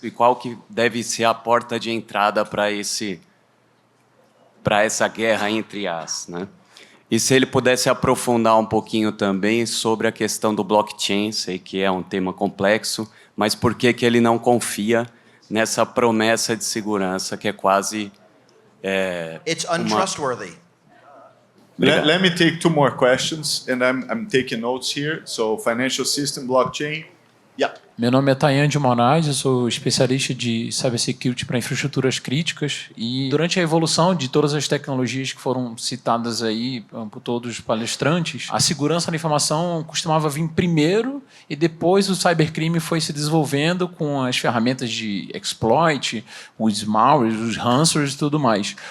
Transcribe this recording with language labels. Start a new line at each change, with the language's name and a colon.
Portuguese: E qual que deve ser a porta de entrada para essa guerra entre IAs, né? E se ele pudesse aprofundar um pouquinho também sobre a questão do blockchain, sei que é um tema complexo, mas por que ele não confia nessa promessa de segurança que é quase...
English: It's untrustworthy. Let me take two more questions, and I'm taking notes here. So, financial system, blockchain. Yeah.
Portuguese: Meu nome é Tayan de Moraes, eu sou especialista de cybersecurity para infraestruturas críticas e durante a evolução de todas as tecnologias que foram citadas aí por todos os palestrantes, a segurança da informação costumava vir primeiro e depois o cybercrime foi se desenvolvendo com as ferramentas de exploit, os malwares, os ransomwares e tudo mais.